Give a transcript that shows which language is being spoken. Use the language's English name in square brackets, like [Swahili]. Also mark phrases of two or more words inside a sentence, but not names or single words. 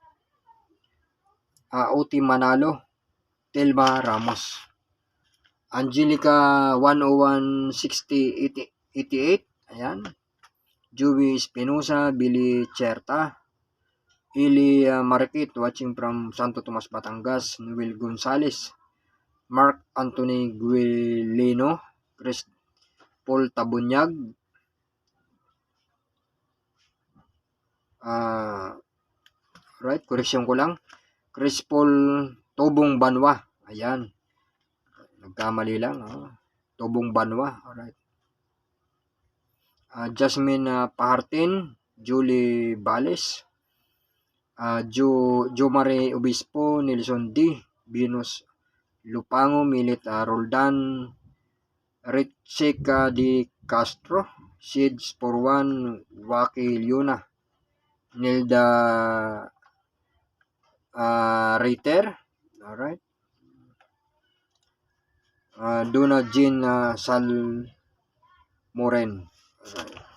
[English] Oti Manalo, Telma Ramos, Angelica 1016088, ayan, Joey Espinosa, Billy Cherta, Ili Marquit, watching from Santo Tomas, Batangas, Noel Gonzales, Mark Anthony Guileno, Chris Paul Tabunyag, [Filipino] right, correction ko lang, Chris Paul Tobong Banwa, ayan, nagkamali lang, [English] Tobong Banwa, alright, Jasmine Pahartin, Julie Bales, Jo Mare Obispo, Nelson D, Venus Lupango, Milit Roldan, Richek Di Castro, Seeds for One, Waki Liuna, Nilda Reiter, alright, Dona Jean Sal Moren, alright.